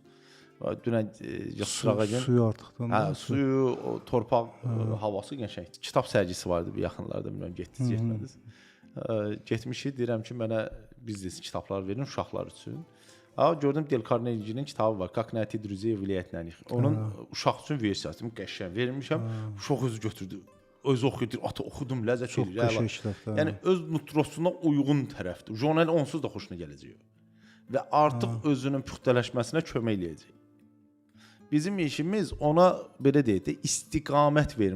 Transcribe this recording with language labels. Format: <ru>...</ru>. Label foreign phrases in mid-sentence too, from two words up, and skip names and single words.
<az>Dünən sırağa gün suyu artıqdan. Hə, suyu, o torpaq, havası qəşəngdir. Kitab sərgisi vardı bir yaxınlarda, bilmirəm getdiniz, getmədiniz. Getmişik, deyirəm ki, mənə biznes kitablar verin uşaqlar üçün. Gördüm Del Carnegie'nin kitabı var.</az> <ru>Как найти друзей и влиять на них.</ru> <az>Onun uşaq üçün versiyası qəşəng vermişəm. Uşaq özü götürdü. Özü oxuyur, ata oxudum, ləzzət verir. Yəni öz nutrosuna uyğun tərəfdir. Jurnal onsuz da xoşuna gələcək. Və artıq özünün puxtələşməsinə kömək eləyəcək. Bizim işimiz ona belə deyək də istiqamət verməkdir.</az>